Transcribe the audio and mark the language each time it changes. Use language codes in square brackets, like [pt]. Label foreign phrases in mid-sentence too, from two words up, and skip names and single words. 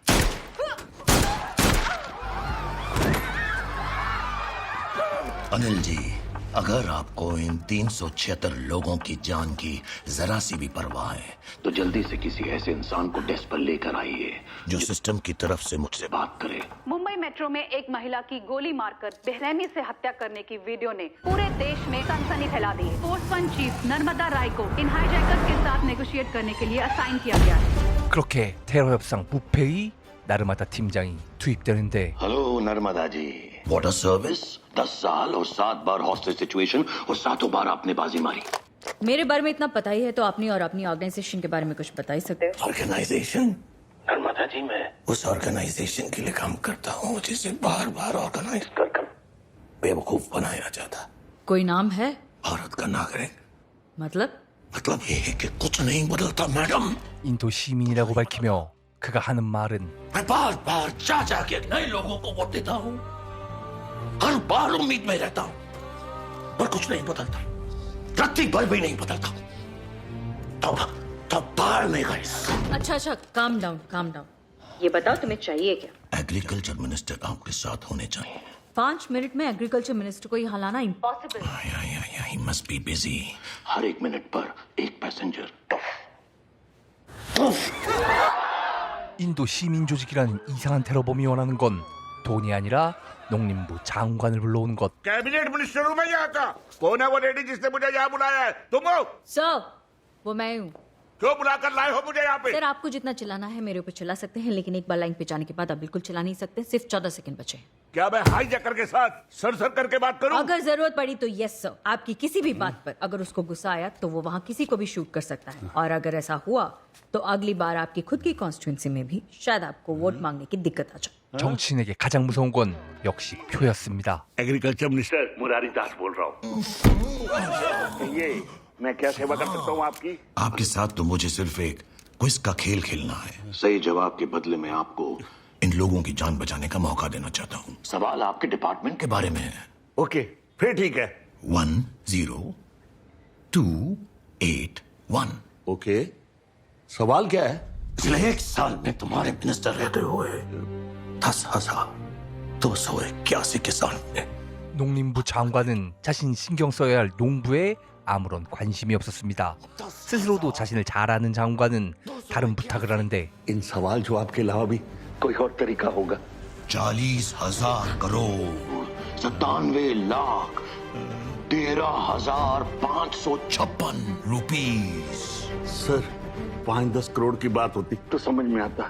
[hi] अनिल जी, अगर आपको इन 376 लोगों की जान की जरा सी भी परवाह है तो जल्दी से किसी ऐसे इंसान को डेस्क पर लेकर आइए जो सिस्टम की तरफ से मुझसे बात करे। मुंबई मेट्रो में एक महिला की गोली मारकर बेरहमी से हत्या करने की वीडियो ने पूरे देश में सनसनी फैला दी है। फोर्स वन चीफ नर्मदा राय को इन हाईजैकर्स के साथ नेगोशिएट करने के लिए असाइन किया गया है। [ko] 그렇게 테러 협상 부패의 나르마다 팀장이 투입되는데 [hi] हेलो नर्मदा जी, [en] what a service. [hi] 10 साल और 7 बार [en] hostage situation [hi] और 7 बार आपने बाजी मारी। मेरे बारे में इतना पता ही है तो अपनी और अपनी ऑर्गेनाइजेशन के बारे में कुछ बता ही सकते हो। ऑर्गेनाइजेशन? नर्मदा जी, मैं उस ऑर्गेनाइजेशन के लिए काम करता हूँ जिसे बार बार ऑर्गेनाइज कर बेवकूफ बनाया जाता। कोई नाम है? भारत का नागरिक। मतलब ये है कि कुछ नहीं बदलता मैडम। [ko] 인도 시민이라고 밝히며 그가 하는 말은 [hi] मैं बार बार जा जाके नए लोगों को वोट देता हूँ, हर बार उम्मीद में रहता हूँ, पर कुछ नहीं बदलता, रत्ती भर भी नहीं बदलता। तब बाढ़ में गए। अच्छा [en] calm down. [hi] ये बताओ तुम्हें चाहिए क्या? [en] agriculture minister [hi] आपके साथ होने चाहिए। 5 मिनट में [en] agriculture minister [hi] को यहाँ लाना इम्पॉसिबल। [en] He must be busy. [hi] हर 1 मिनट पर एक पैसेंजर। [ko] 인도 시민 조직이라는 이상한 테러범이 원하는 건 돈이 아니라 농림부 장관을 불러오는 것. [en] cabinet minister [hi] हूँ मैं यहाँ का। कौन है वो लेडी जिसने मुझे यहाँ बुलाया है? तुम हो? सर वो मैं हूँ। क्यों बुलाकर लाए हो मुझे यहाँ पे? सर आपको जितना चिल्लाना है मेरे ऊपर चिल्ला सकते हैं, लेकिन एक बार लाइन पे जाने के बाद आप बिल्कुल चिल्ला नहीं सकते। सिर्फ 14 सेकंड बचे हैं। क्या मैं हाई जैकर के साथ सर सर करके बात करूँ? अगर जरूरत पड़ी तो [en] yes sir, [hi] आपकी किसी भी बात पर अगर उसको गुस्सा आया तो वो वहाँ किसी को भी शूट कर सकता है, और अगर ऐसा हुआ तो अगली बार आपकी खुद की कॉन्स्टिट्यूंसी में भी शायद आपको वोट मांगने की दिक्कत आ जाए। [ko] 정치인에게 가장 무서운 건 역시 표였습니다. [en] agriculture minister [hi] मुरारी दास बोल रहा हूँ। ये मैं क्या सेवा कर सकता हूँ आपकी? आपके साथ तो मुझे सिर्फ एक क्विज का खेल खेलना है। सही जवाब के बदले में आपको इन लोगों की जान बचाने का मौका देना चाहता हूँ। सवाल आपके डिपार्टमेंट के बारे में है। ओके फिर ठीक है। 10281। ओके सवाल क्या है? पिछले 1 साल में तुम्हारे मिनिस्टर रहते हुए 10,281 किसान ने [ko] 농림부 장관은 자신이 신경 써야 할 농부에 아무런 관심이 없었습니다. 스스로도 자신을 잘 아는 장관은 다른 부탁을 하는데 [hi] इन सवाल जवाब के अलावा भी कोई और तरीका होगा? 40,000 करोड़ 97,13,556 रुपीस। सर 5-10 करोड़ की बात होती तो समझ में आता।